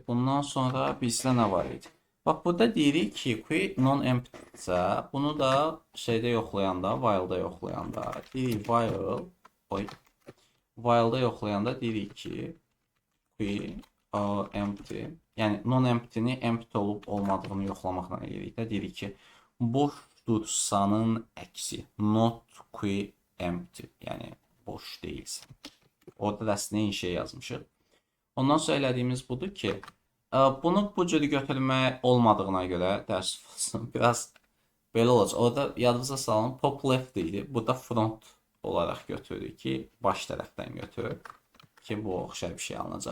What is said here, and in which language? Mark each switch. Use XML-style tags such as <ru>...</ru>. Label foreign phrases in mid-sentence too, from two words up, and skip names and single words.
<az>Bundan sonra bizdə nə var idi? Bax burada deyirik ki,</az> <en>query non-empty-sə,</en> <az>bunu da şeydə yoxlayanda, while-da yoxlayanda deyirik while-da yoxlayanda deyirik ki,</az> <en>query empty,</en> <az>yəni non-empty-ni empty olub olmadığını yoxlamaqla eləyirik də. Deyirik ki, boşdursanın əksi,</az> <en>not query empty,</en> <az>yəni boş deyilsin. Orada da əslində eyni şey yazmışıq. Ondan sonra elədiyimiz budur ki, bunu bu cür götürmək olmadığına görə dərs olsun. Biraz belə olacaq. Orada yadınıza salın,</az> <en>pop left</en> <az>idi. Burada front olaraq götürürük ki, baş tərəfdən götürür ki, bu oxşar bir şey alınacaq.</az>